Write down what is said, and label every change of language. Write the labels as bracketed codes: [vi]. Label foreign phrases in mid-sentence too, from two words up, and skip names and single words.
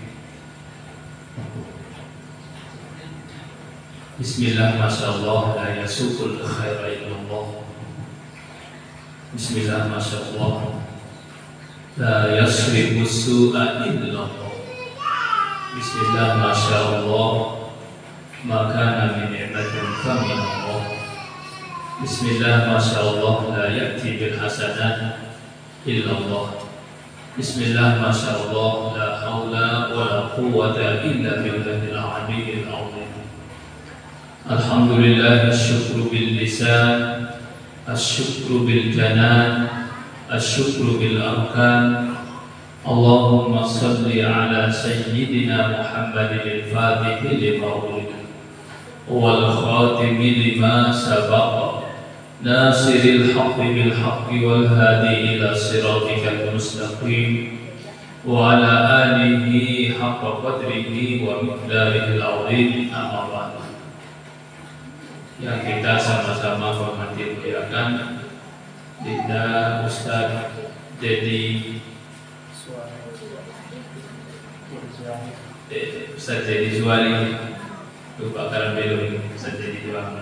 [ar] Bismillah, ما شاء الله، لا يسوق الخير إلا الله. بسم الله، ما شاء الله، لا يصرف السوء إلا الله. بسم الله، ما شاء الله، ما كان من نعمة فمن الله. بسم الله، ما شاء الله، لا يأتي بالحسنات إلا الله. بسم الله، ما شاء الله، لا حول ولا قوة إلا بالله العلي العظيم. الحمد لله، أشكر باللسان، أشكر بالجنان، أشكر بالأركان. اللهم صل على سيدنا محمد الفاتح لما ولد والخاتم لما سبق، ناصر الحق بالحق والهادي إلى صراطك المستقيم، وعلى آله حق قدره ومقداره العظيم. أما بعد. [id] Yang kita sama-sama hormati muliakan Dinda Ustaz Dedi Ustaz Dedi Zuali, lupa karam belum Ustaz Dedi Zuali.